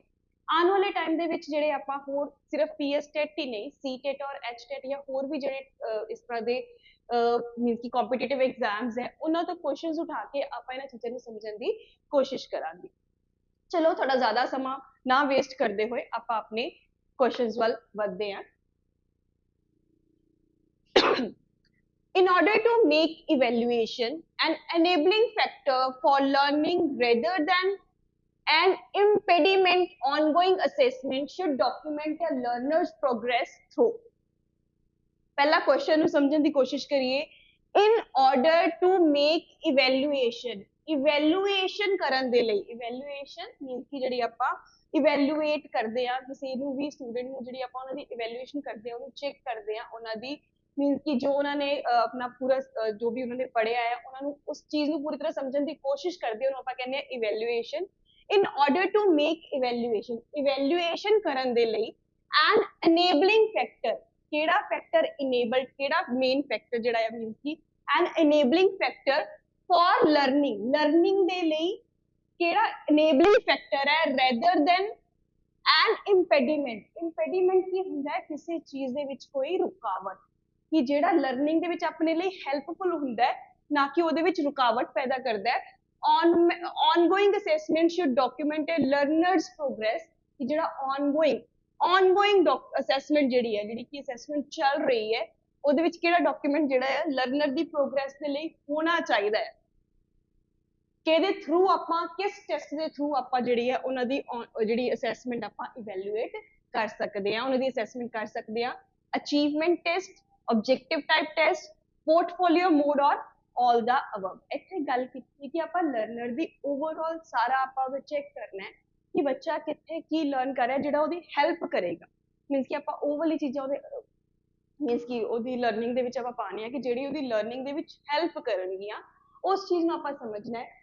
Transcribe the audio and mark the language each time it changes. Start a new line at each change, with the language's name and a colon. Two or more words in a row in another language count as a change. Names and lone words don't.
Punjabi: ਆਉਣ ਵਾਲੇ ਟਾਈਮ ਦੇ ਵਿੱਚ ਜਿਹੜੇ ਆਪਾਂ ਹੋਰ ਸਿਰਫ ਪੀਐਸ ਟੈਟ ਹੀ ਨਹੀਂ, ਸੀ ਟੈਟ ਔਰ ਐਚ ਟੈਟ ਜਾਂ ਹੋਰ ਵੀ ਜਿਹੜੇ ਇਸ ਤਰ੍ਹਾਂ ਦੇ ਮੀਨਸ ਕਿ
English: competitive exams
Punjabi: ਹੈ ਉਹਨਾਂ ਤੋਂ ਕੁਐਸਚਨਸ ਉਠਾ ਕੇ ਆਪਾਂ ਇਹਨਾਂ ਚੀਜ਼ਾਂ ਨੂੰ ਸਮਝਣ ਦੀ ਕੋਸ਼ਿਸ਼ ਕਰਾਂਗੇ। ਚਲੋ ਥੋੜਾ ਜ਼ਿਆਦਾ ਸਮਾਂ ਨਾ ਵੇਸਟ ਕਰਦੇ ਹੋਏ ਆਪਾਂ ਆਪਣੇ ਕੁਐਸਚਨਸ ਵੱਲ ਵਧਦੇ ਹਾਂ।
English: In order to make evaluation an enabling factor for learning rather than an impediment, ongoing assessment should document a learner's progress through.
Punjabi: पहला क्वेश्चन ਨੂੰ ਸਮਝਣ ਦੀ ਕੋਸ਼ਿਸ਼ ਕਰੀਏ।
English: In order to make evaluation
Punjabi: ਕਰਨ ਦੇ ਲਈ,
English: evaluation means
Punjabi: ਕਿ ਜਿਹੜੀ ਆਪਾਂ evaluate ਕਰਦੇ ਆ ਕਿਸੇ ਨੂੰ ਵੀ ਸਟੂਡੈਂਟ ਨੂੰ, ਜਿਹੜੀ ਆਪਾਂ ਉਹਨਾਂ ਦੀ evaluation ਕਰਦੇ ਆ, ਉਹਨੂੰ ਚੈੱਕ ਕਰਦੇ ਆ, ਉਹਨਾਂ ਦੀ ਮੀਨਸ ਕਿ ਜੋ ਉਹਨਾਂ ਨੇ ਆਪਣਾ ਪੂਰਾ ਜੋ ਵੀ ਉਹਨਾਂ ਨੇ ਪੜ੍ਹਿਆ ਹੈ ਉਹਨਾਂ ਨੂੰ ਉਸ ਚੀਜ਼ ਨੂੰ ਪੂਰੀ ਤਰ੍ਹਾਂ ਸਮਝਣ ਦੀ ਕੋਸ਼ਿਸ਼ ਕਰਦੇ ਆ, ਉਹਨੂੰ ਆਪਾਂ ਕਹਿੰਦੇ ਆ evaluation.
English: In order to make evaluation
Punjabi: ਕਰਨ ਦੇ ਲਈ
English: an enabling factor,
Punjabi: ਕਿਹੜਾ
English: factor enable,
Punjabi: ਕਿਹੜਾ
English: main factor
Punjabi: ਜਿਹੜਾ ਹੈ ਮੀਨਸ ਕਿ
English: an enabling factor for learning
Punjabi: ਦੇ ਲਈ ਕਿਹੜਾ
English: enabling factor
Punjabi: ਹੈ
English: rather than an impediment
Punjabi: ਕੀ ਹੁੰਦਾ ਹੈ, ਕਿਸੇ ਚੀਜ਼ ਦੇ ਵਿੱਚ ਕੋਈ ਰੁਕਾਵਟ, ਕਿ ਜਿਹੜਾ ਲਰਨਿੰਗ ਦੇ ਵਿੱਚ ਆਪਣੇ ਲਈ ਹੈਲਪਫੁਲ ਹੁੰਦਾ ਹੈ ਨਾ ਕਿ ਉਹਦੇ ਵਿੱਚ ਰੁਕਾਵਟ ਪੈਦਾ ਕਰਦਾ ਹੈ।
English: ongoing assessment should document a learner's progress,
Punjabi: ਕਿ ਜਿਹੜਾ
English: ongoing assessment
Punjabi: ਜਿਹੜੀ ਹੈ, ਜਿਹੜੀ ਕਿ assessment ਚੱਲ ਰਹੀ ਹੈ, ਉਹਦੇ ਵਿੱਚ ਕਿਹੜਾ ਡਾਕੂਮੈਂਟ ਜਿਹੜਾ ਹੈ ਲਰਨਰ ਦੀ ਪ੍ਰੋਗਰੈਸ ਦੇ ਲਈ ਹੋਣਾ ਚਾਹੀਦਾ ਹੈ। ਕਿਹਦੇ ਥਰੂ ਆਪਾਂ, ਕਿਸ ਟੈਸਟ ਦੇ ਥਰੂ ਆਪਾਂ ਜਿਹੜੀ ਹੈ ਉਹਨਾਂ ਦੀ ਜਿਹੜੀ ਅਸੈਸਮੈਂਟ ਆਪਾਂ ਇਵੈਲੂਏਟ ਕਰ ਸਕਦੇ ਹਾਂ, ਉਹਨਾਂ ਦੀ ਅਸੈਸਮੈਂਟ ਕਰ ਸਕਦੇ ਹਾਂ।
English: achievement test, objective type test, portfolio mode and all the above.
Punjabi: ਇੱਥੇ ਗੱਲ ਕੀਤੀ ਕਿ ਆਪਾਂ ਲਰਨਰ ਦੀ ਓਵਰਆਲ ਸਾਰਾ ਆਪਾਂ ਚੈੱਕ ਕਰਨਾ ਹੈ ਕਿ ਬੱਚਾ ਕਿੱਥੇ ਕੀ ਲਰਨ ਕਰ ਰਿਹਾ ਜਿਹੜਾ ਉਹਦੀ ਹੈਲਪ ਕਰੇਗਾ। ਮੀਨਸ ਕਿ ਆਪਾਂ ਉਹ ਵਾਲੀ ਚੀਜ਼ਾਂ ਉਹਦੇ ਮੀਨਸ ਕਿ ਉਹਦੀ ਲਰਨਿੰਗ ਦੇ ਵਿੱਚ ਆਪਾਂ ਪਾਣੀ ਹੈ ਕਿ ਜਿਹੜੀ ਉਹਦੀ ਲਰਨਿੰਗ ਦੇ ਵਿੱਚ ਹੈਲਪ ਕਰਨਗੀਆਂ, ਉਸ ਚੀਜ਼ ਨੂੰ ਆਪਾਂ ਸਮਝਣਾ ਹੈ।